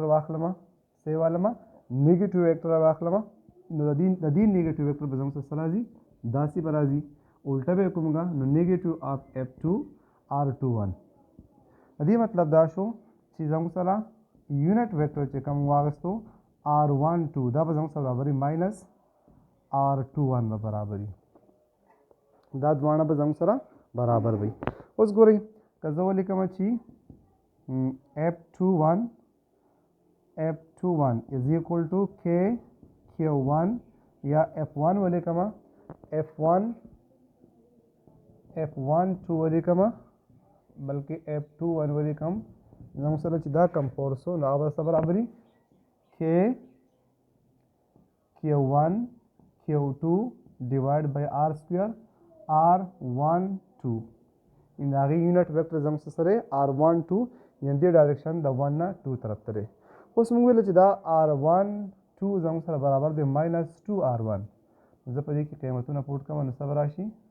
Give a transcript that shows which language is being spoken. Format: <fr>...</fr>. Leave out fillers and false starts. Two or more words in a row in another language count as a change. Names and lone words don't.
<ps>واخلم څه والم</ps> <en>negative vector</en> <ps>واخلم نو د دې</ps> <en>negative vector</en> <ps>به زموږ سره راځي داسې به راځي الټه به کوم نو</ps> <en>negative of</en> <ps>F2 R21 د دې مطلب دا شو چې زموږ سره</ps> <en>unit vector</en> <ps>چې کوم واغستو R12 دا به زموږ سره برابري ماینس R21 به برابري دا دواړه به زموږ سره برابر وي اوس ګورئ که زه ولیکم چې F21</ps> <en>is equal to</en> <ps>Q1 یا F1 ولیکم F12 ولیکم بلکې F21 ولیکم زموږ سره چې دا کم فورس نو هغه به څه برابري Q1 Q2</ps> <en>divide by R square</en> <ps>R12 ان هغې</ps> <en>unit vector</en> <ps>زموږ سره R12 یعنې دې ډایرکشن د 1 نه 2 طرف ته دی اوس موږ ویل چې دا R12 زموږ سره برابر دی ماینس 2R1 زه په دې کې قیمتونه پوټ کوم نو څه به راشي</ps>